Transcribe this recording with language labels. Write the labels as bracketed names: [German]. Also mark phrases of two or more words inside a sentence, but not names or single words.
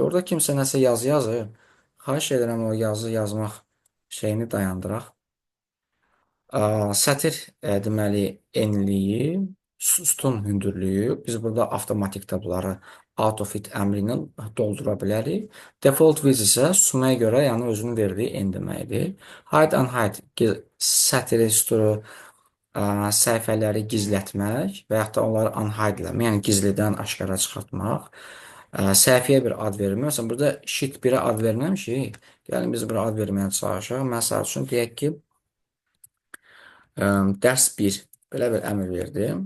[Azerbaijani] Orada kimsə nəsə yazı yazır. Xahiş edirəm o yazı yazmaq şeyini dayandıraq. Sətir deməli enliyi, sütun hündürlüyü. Biz burada avtomatikdə bunları AutoFit əmri ilə doldura bilərik. [English] Default width [Azerbaijani] isə sumaya görə, yəni özünün verdiyi en deməkdir. [English] Hide and hide [Azerbaijani] sətiri, sütunu, səhifələri gizlətmək və yaxud da onları unhide eləmək, yəni gizlidən aşkara çıxartmaq. Səhifəyə bir ad vermək. Məsələn, burada sheet 1-ə ad verməmişik. Gəlin biz bura ad verməyə çalışaq. Məsəl üçün deyək ki, dərs 1 belə bir əmr verdim.